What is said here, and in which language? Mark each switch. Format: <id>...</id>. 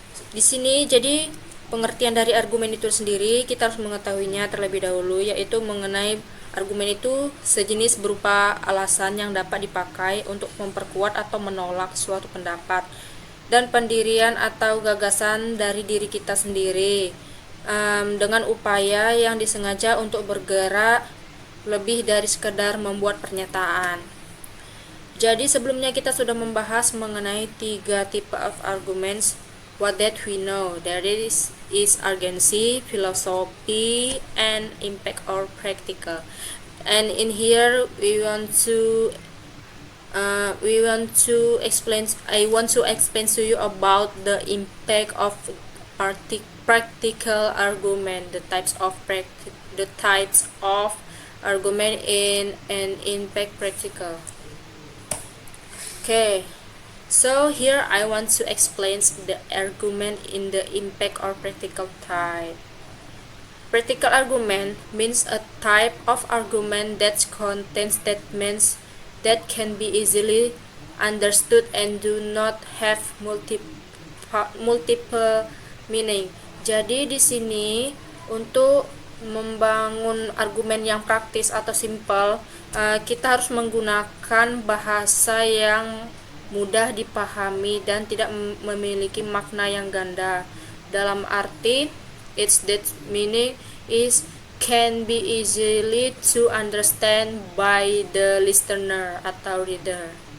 <id>Di sini jadi pengertian dari argumen itu sendiri kita harus mengetahuinya terlebih dahulu, yaitu mengenai argumen itu sejenis berupa alasan yang dapat dipakai untuk memperkuat atau menolak suatu pendapat dan pendirian atau gagasan dari diri kita sendiri dengan upaya yang disengaja untuk bergerak lebih dari sekedar membuat pernyataan. Jadi sebelumnya kita sudah membahas mengenai 3 tipe of arguments.</id> <en>What that we know, that is urgency, philosophy, and impact or practical. And in here I want to explain to you about the impact of practical argument, the types of argument in an impact practical. Okay, so here I want to explain the argument in the impact or practical type. Practical argument means a type of argument that contains statements that can be easily understood and do not have multiple meaning.</en> <id>Jadi di sini untuk membangun argumen yang praktis atau simple, kita harus menggunakan bahasa yang mudah dipahami dan tidak memiliki makna yang ganda. Dalam arti</id> <en>its that meaning is can be easily to understand by the listener</en> <id>atau</id> <en>reader.</en>